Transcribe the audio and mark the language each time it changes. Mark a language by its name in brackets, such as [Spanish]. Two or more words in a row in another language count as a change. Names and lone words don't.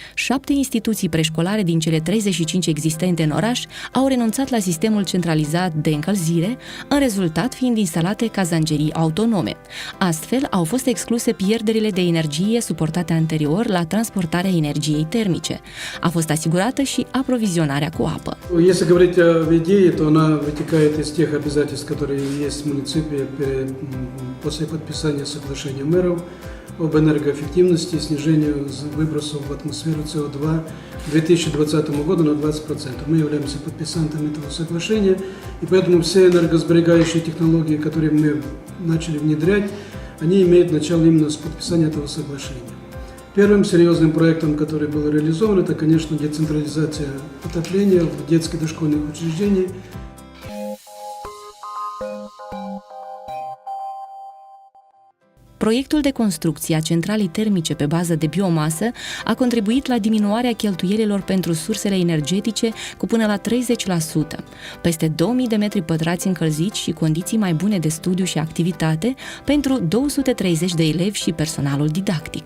[Romanian] 7 instituții preșcolare din cele 35 existente în oraș au renunțat la sistemul centralizat de încălzire, în rezultat fiind instalate cazangerii autonome. Astfel, au fost excluse pierderile de energie suportate anterior la transportarea energiei termice. A fost asigurată și aprovizionarea cu apă. [Russian] Если говорить о идее, то она вытекает из тех обязательств, которые есть в муниципе после подписания соглашения мэров об энергоэффективности и снижению выбросов в атмосферу СО2 к 2020 году на 20%. Мы являемся подписантами этого соглашения, и поэтому все энергосберегающие технологии, которые мы начали внедрять, они имеют начало именно с подписания этого соглашения. Первым серьезным проектом, который был реализован, это, конечно, децентрализация отопления в детских дошкольных учреждениях. [Romanian] Proiectul de construcție a centralei termice pe bază de biomasă a contribuit la diminuarea cheltuielilor pentru sursele energetice cu până la 30%, peste 2000 de metri pătrați încălziți și condiții mai bune de studiu și activitate pentru 230 de elevi și personalul didactic.